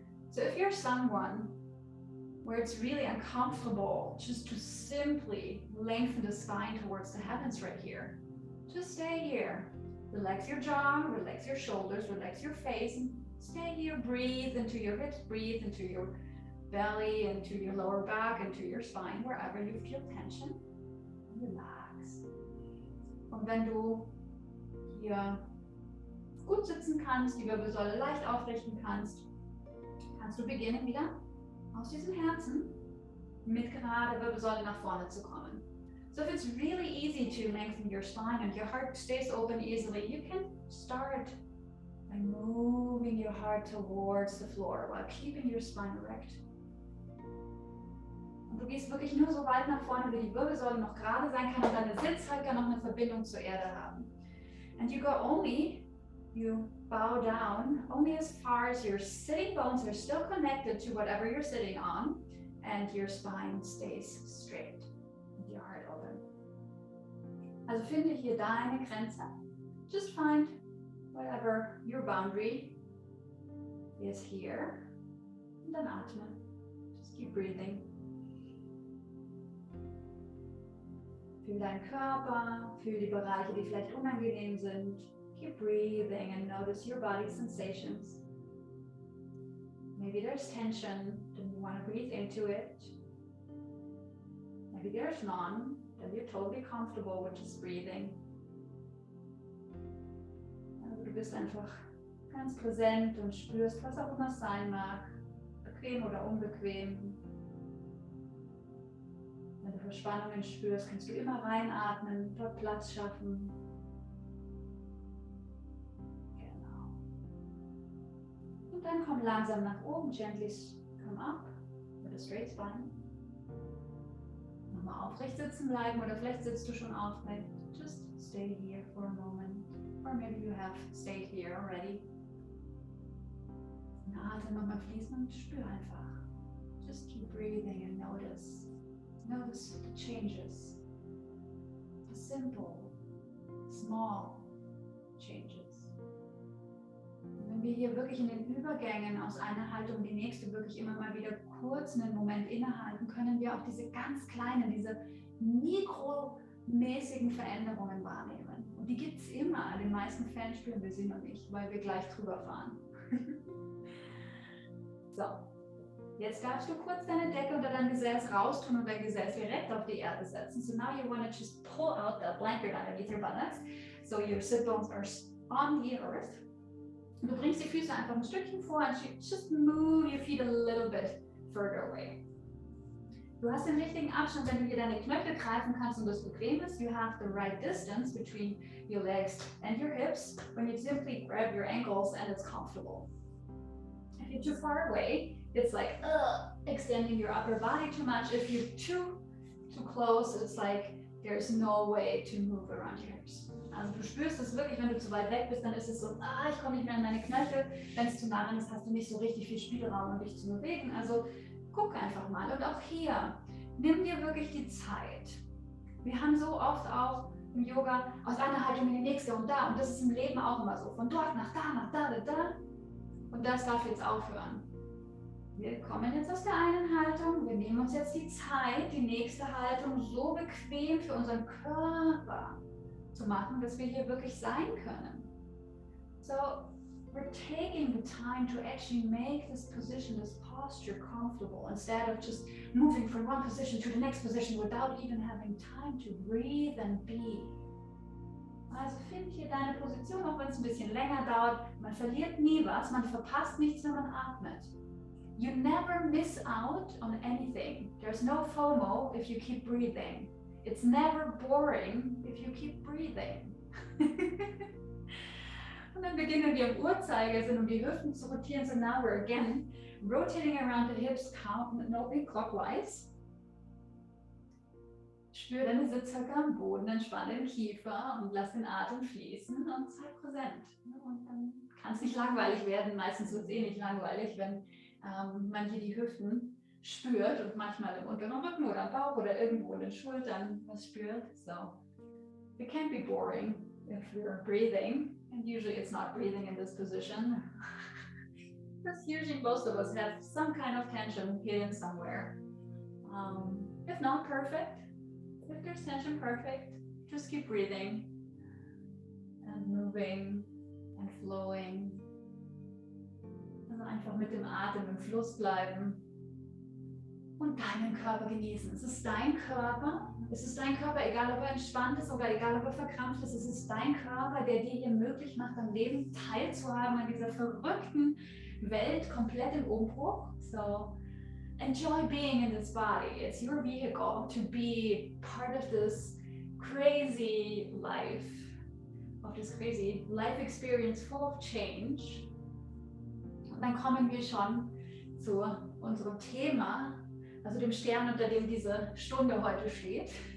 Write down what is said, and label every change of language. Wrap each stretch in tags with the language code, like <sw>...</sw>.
<en>So if you're someone where it's really uncomfortable just to simply lengthen the spine towards the heavens right here, just stay here. Relax your jaw, relax your shoulders, relax your face, and stay here. Breathe into your hips, breathe into your belly, into your lower back, into your spine, wherever you feel tension. Relax.</en> <de>Und wenn du hier gut sitzen kannst, die Wirbelsäule leicht aufrichten kannst, kannst du beginnen wieder aus diesem Herzen mit gerade Wirbelsäule nach vorne zu kommen.</de> <en>So if it's really easy to lengthen your spine and your heart stays open easily, you can start by moving your heart towards the floor while keeping your spine erect.</en> <de>Und du gehst wirklich nur so weit nach vorne, wie die Wirbelsäule noch gerade sein kann und deine Sitzhöcker noch eine Verbindung zur Erde haben.</de> <en>And you go only, you bow down only as far as your sitting bones are still connected to whatever you're sitting on and your spine stays straight with your heart open.</en> <de>Also finde hier deine Grenze.</de> <en>Just find whatever your boundary is here.</en> <de>Und dann atme.</de> <en>Just keep breathing.</en> <de>Fühl deinen Körper, fühl die Bereiche, die vielleicht unangenehm sind.</de> <en>Keep breathing and notice your body's sensations. Maybe there's tension, then you want to breathe into it. Maybe there's none, then you're totally comfortable with just breathing.</en> <de>Also du bist einfach ganz präsent und spürst, was auch immer es sein mag, bequem oder unbequem. Wenn du Verspannungen spürst, kannst du immer reinatmen, dort Platz schaffen. Genau. Und dann komm langsam nach oben,</de> <en>gently come up with a straight spine.</en> <de>Nochmal aufrecht sitzen bleiben oder vielleicht sitzt du schon aufrecht.</de> <en>Just stay here for a moment. Or maybe you have stayed here already.</en> <de>Und Atem nochmal fließen und spür einfach.</de> <en>Just keep breathing and notice. Notice the changes, the simple, small changes.</en> <de>Und wenn wir hier wirklich in den Übergängen aus einer Haltung in die nächste wirklich immer mal wieder kurz einen Moment innehalten, können wir auch diese ganz kleinen, diese mikromäßigen Veränderungen wahrnehmen. Und die gibt es immer. In den meisten Fällen spüren wir sie noch nicht, weil wir gleich drüber fahren. So. Jetzt darfst du kurz deine Decke unter dein Gesäß raustun und dein Gesäß direkt auf die Erde setzen.</de> <en>So now you want to just pull out that blanket underneath your buttocks. So your sit bones are on the earth.</en> <de>Und du bringst die Füße einfach ein Stückchen vor und</de> <en>just move your feet a little bit further away.</en> <de>Du hast den richtigen Abstand, wenn du hier deine Knöchel greifen kannst und das bequem ist.</de> <en>You have the right distance between your legs and your hips when you simply grab your ankles and it's comfortable. If you're too far away, it's like extending your upper body too much. If you're too close, it's like there's no way to move around your hips.</en> <de>Also du spürst es wirklich, wenn du zu weit weg bist, dann ist es so, ich komme nicht mehr an meine Knöchel. Wenn es zu nah dran ist, hast du nicht so richtig viel Spielraum, um dich zu bewegen. Also guck einfach mal. Und auch hier, nimm dir wirklich die Zeit. Wir haben so oft auch im Yoga aus einer Haltung in die nächste und da. Und das ist im Leben auch immer so. Von dort nach da, da. Und das darf jetzt aufhören. Wir kommen jetzt aus der einen Haltung, wir nehmen uns jetzt die Zeit, die nächste Haltung so bequem für unseren Körper zu machen, dass wir hier wirklich sein können.</de> <en>So, we're taking the time to actually make this position, this posture comfortable instead of just moving from one position to the next position without even having time to breathe and be.</en> <de>Also find hier deine Position, auch wenn es ein bisschen länger dauert. Man verliert nie was, man verpasst nichts, wenn man atmet.</de> <en>You never miss out on anything. There's no FOMO if you keep breathing. It's never boring if you keep breathing.</en> <de>Und dann beginnen wir im Uhrzeigersinn, um die Hüften zu rotieren.</de> <en>So now we're again rotating around the hips, counting clockwise.</en> <de>Spür deine Sitzhöcke am Boden, entspann den Kiefer und lass den Atem fließen und sei präsent. Und dann kann es nicht langweilig werden. Meistens wird es eh nicht langweilig, wenn man hier die Hüften spürt und manchmal im unteren Rücken oder am Bauch oder irgendwo in den Schultern was spürt.</de> <en>So, it can be boring if you're breathing, and usually it's not breathing in this position. Because usually most of us have some kind of tension hidden somewhere. If not perfect, if there's tension, perfect, just keep breathing and moving and flowing.</en> <de>Also einfach mit dem Atem im Fluss bleiben und deinen Körper genießen. Es ist dein Körper. Es ist dein Körper, egal ob er entspannt ist oder egal ob er verkrampft ist. Es ist dein Körper, der dir hier möglich macht, am Leben teilzuhaben, an dieser verrückten Welt komplett im Umbruch.</de> <en>So enjoy being in this body. It's your vehicle to be part of this crazy life, experience full of change.</en> <de>Und dann kommen wir schon zu unserem Thema, also dem Stern, unter dem diese Stunde heute steht.</de>